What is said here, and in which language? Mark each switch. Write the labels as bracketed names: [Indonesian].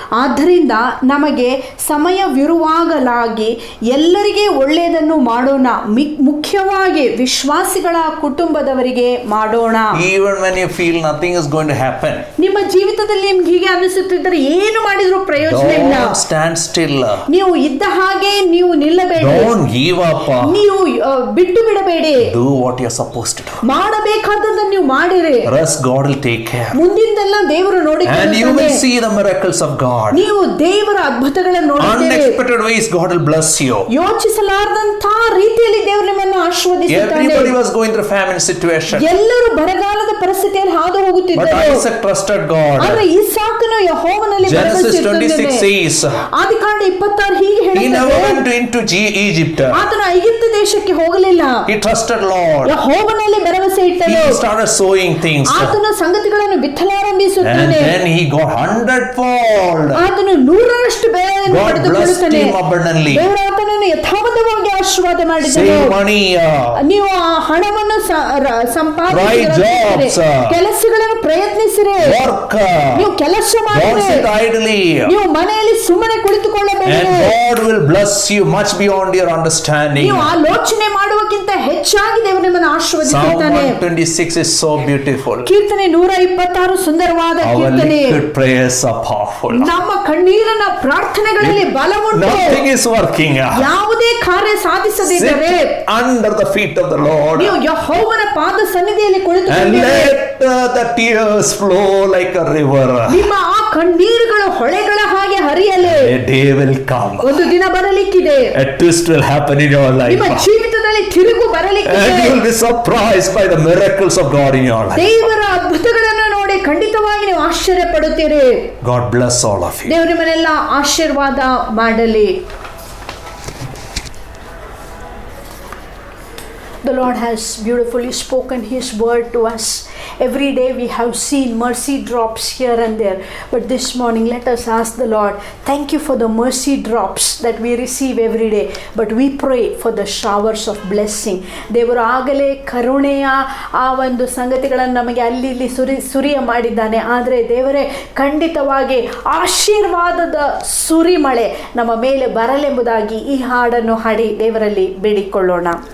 [Kannada] ಆದ್ದರಿಂದ ನಮಗೆ ಸಮಯವಿರುವಾಗಲಾಗಿ ಎಲ್ಲರಿಗೆ ಒಳ್ಳೆಯದನ್ನು ಮಾಡೋಣ, ಮುಖ್ಯವಾಗಿ ವಿಶ್ವಾಸಿಗಳ ಕುಟುಂಬದವರಿಗೆ ಮಾಡೋಣ. [English] Even when you feel nothing is going to happen, [Kannada] ನಿಮ್ಮ ಜೀವಿತದಲ್ಲಿ ನಿಮ್ಗೆ ಹೀಗೆ ಅನಿಸುತ್ತಿದ್ದರೆ ಏನು ಮಾಡಿದ್ರು ಪ್ರಯೋಜನ ಇಲ್ಲ. [English] don't stand still. [Kannada] ನೀವು ಇದ್ದ ಹಾಗೆ ನೀವು ನಿಲ್ಲಬೇಡಿ. [English] Don't give up. [Kannada] ನೀವು ಬಿಟ್ಟು ಬಿಡಬೇಡಿ. [English] Do what you are supposed to do. [Kannada] ಮಾಡಬೇಕಾದದ್ದನ್ನು ನೀವು ಮಾಡಿರಿ. [English] Rest, God will take care. [Kannada] ಮುಂದಿಂದೆಲ್ಲ ದೇವರು ನೋಡಿಕೊಳ್ಳುತ್ತಾನೆ. [English] And you will see the miracles of God. [Kannada] ನೀವು ದೇವರ ಅದ್ಭುತಗಳನ್ನು ನೋಡುತ್ತೀರಿ. [English] Unexpected ways God will bless you. [Kannada] ಯೋಚಿಸಲಾರದಂತ ರೀತಿಯಲ್ಲಿ ದೇವರು ನಿಮ್ಮನ್ನು ಆಶೀರ್ವದಿಸುತ್ತಾನೆ. [English] Everybody was going through famine situation. [Kannada] ಎಲ್ಲರೂ ಬರಗಾಲದ ಪರಿಸ್ಥಿತಿಯಲ್ಲಿ ಹಾದು ಹೋಗುತ್ತಿದ್ದರು. [English] But Isaac trusted God. [Kannada] ಆದರೆ ಇಸಾಕನು ಯೆಹೋವನಲ್ಲಿ [English] Genesis 26 says, [Kannada] ಆದಿಕಾಂಡ 26 ಹೀಗೆ [English] he never [Kannada] ಹೇಳುತ್ತದೆ, [English] went into Egypt. [Kannada] ಆತನು ಐಗುಪ್ತ ದೇಶಕ್ಕೆ ಹೋಗಲಿಲ್ಲ. [English] He trusted Lord. [Kannada] ಯೆಹೋವನಲ್ಲಿ ಭರವಸೆ ಇಟ್ಟನು. [English] He started sowing things. [Kannada] ಆತನು ಸಂಗತಿಗಳನ್ನು ಬಿತ್ತಲಾರಂಭಿಸುತ್ತಾನೆ. [English] And then he got 100-fold. [Kannada] ಆತನು 100ರಷ್ಟು ಬೆಳೆಯನ್ನು [English] God blessed [Kannada] ಪಡೆದುಕೊಳ್ಳುತ್ತಾನೆ. [English] him abundantly. [Kannada] ದೇವರು ಆತನನ್ನು ಯಥಾವತ್ತವಾಗಿ ಆಶೀರ್ವಾದ ಮಾಡಿದನು. [English] Save money. [Kannada] ನೀವು ಆ ಹಣವನ್ನು [English] Try jobs. [Kannada] ಕೆಲಸಗಳನ್ನು ಪ್ರಯತ್ನಿಸಿರಿ. [English] Work. [Kannada] ನೀವು ಕೆಲಸ [English] Don't [Kannada] ಮಾಡಿರಿ. [English] sit idly. [Kannada] ನೀವು ಮನೆಯಲ್ಲಿ ಸುಮ್ಮನೆ ಕುಳಿತುಕೊಳ್ಳಬೇಡಿ. [English] And God will bless you much beyond your understanding. [Kannada] ನೀವು ಆಲೋಚನೆ ಮಾಡುವಕ್ಕಿಂತ ಹೆಚ್ಚಾಗಿ ದೇವರು ನಿಮ್ಮನ್ನು [English] Psalm [Kannada] ಆಶೀರ್ವದಿಸುತ್ತಾನೆ. [English] 126 is so beautiful. [Kannada] ಕೀರ್ತನೆ 126 ಸುಂದರವಾದ [English] Our [Kannada] ಕೀರ್ತನೆ. [English] liquid prayers are powerful. [Kannada] ನಮ್ಮ ಕಣ್ಣೀರಿನ ಪ್ರಾರ್ಥನೆಗಳಲ್ಲಿ ಬಲವುಂಟು. [English] Nothing is working. [Kannada] ಯಾವುದೇ ಕಾರ್ಯ ಸಾಧಿಸದಿದ್ದರೆ [English] Sit under the feet of the Lord [Kannada] ನೀವು ಯೆಹೋವನ ಪಾದ ಸನ್ನಿಧಿಯಲ್ಲಿ [English] and [Kannada] ಕುಳಿತುಕೊಂಡಿರಿ. [English] let the tears flow like a river. [Kannada] ನಿಮ್ಮ ಆ ಕಣ್ಣೀರುಗಳು ಹೊಳೆಗಳ ಹಾಗೆ ಹರಿಯಲಿ. [English] A day will come. [Kannada] ಒಂದು ದಿನ ಬರಲಿಕ್ಕಿದೆ. [English] A twist will happen in your life. [Kannada] ನಿಮ್ಮ ಜೀವಿತದಲ್ಲಿ ತಿರುಗು [English] And [Kannada] ಬರಲಿಕ್ಕಿದೆ. [English] you will be surprised by the miracles of God in your life. [Kannada] ದೇವರ ಅದ್ಭುತಗಳನ್ನು ನೋಡಿ ಖಂಡಿತವಾಗಿ ನೀವು ಆಶ್ಚರ್ಯ ಪಡುತ್ತೀರಿ. [English] God bless all of you. [Kannada] ದೇವರು ನಿಮ್ಮನ್ನೆಲ್ಲ ಆಶೀರ್ವಾದ ಮಾಡಲಿ. [English] The Lord has beautifully spoken His word to us. Every day we have seen mercy drops here and there. But this morning let us ask the Lord, thank you for the mercy drops that we receive every day. But we pray for the showers of blessing. [Kannada] ದೇವರು ಆಗಲೇ ಕರುಣೆಯ ಆ ಒಂದು ಸಂಗತಿಗಳನ್ನು ನಮಗೆ ಅಲ್ಲಿ ಇಲ್ಲಿ ಸುರಿಯ ಮಾಡಿದ್ದಾನೆ. ಆದರೆ ದೇವರೇ ಖಂಡಿತವಾಗಿ ಆಶೀರ್ವಾದದ ಸುರಿಮಳೆ ನಮ್ಮ ಮೇಲೆ ಬರಲೆಂಬುದಾಗಿ ಈ ಹಾಡನ್ನು ಹಾಡಿ ದೇವರಲ್ಲಿ ಬೇಡಿಕೊಳ್ಳೋಣ.